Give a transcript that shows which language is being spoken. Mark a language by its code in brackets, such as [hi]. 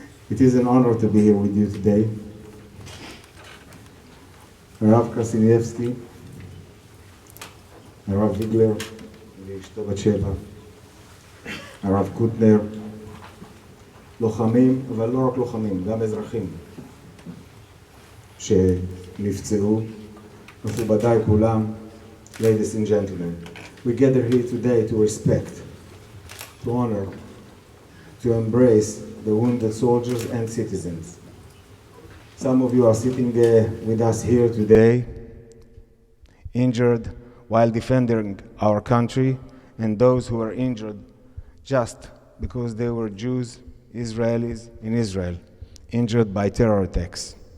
[en] It is an honor to be here with you today. [he] הרב קרסיניאבסקי, הרב ויגלר, ואשתו בת שבע, הרב קוטנר, לוחמים, אבל לא רק לוחמים, גם אזרחים שנפצעו, מכובדיי כולם, [en] ladies and gentlemen. We gather here today to respect, to honor, to embrace the wounded soldiers and citizens. Some of you are sitting with us here today, injured while defending our country, and those who are injured just because they were Jews, Israelis in Israel, injured by terror attacks.